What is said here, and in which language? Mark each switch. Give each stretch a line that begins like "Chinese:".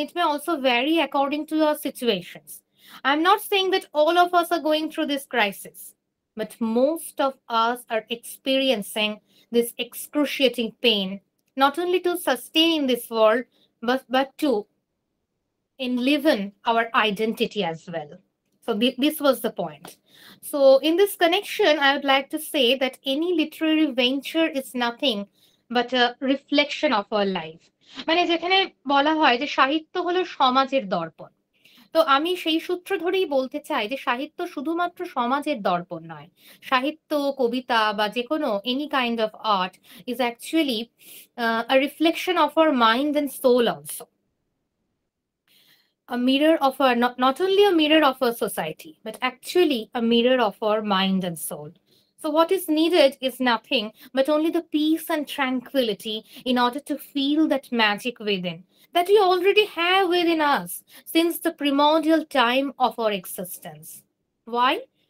English: It may also vary according to your situations. I'm not saying that all of us are going through this crisis, but most of us are experiencing this excruciating pain, not only to sustain in this world, but to enliven our identity as well. So this was the point. So in this connection, I would like to say that any literary venture is nothing but a reflection of our life.
Bangla: মানে যেখানে বলা হয় যে সাহিত্য হলো সমাজের দর্পণ, তো আমি সেই সূত্র ধরেই বলতে চাই যে সাহিত্য শুধুমাত্র সমাজের দর্পণ নয়। সাহিত্য, কবিতা বা যে কোনো
English: Any kind of art is actually a reflection of our mind and soul also. A mirror of our, not only a mirror of our society, but actually a mirror of our mind and soul. So So what is needed is nothing but only the peace and tranquility in order to feel that magic within, that we already have within us since the primordial time of our existence. Why?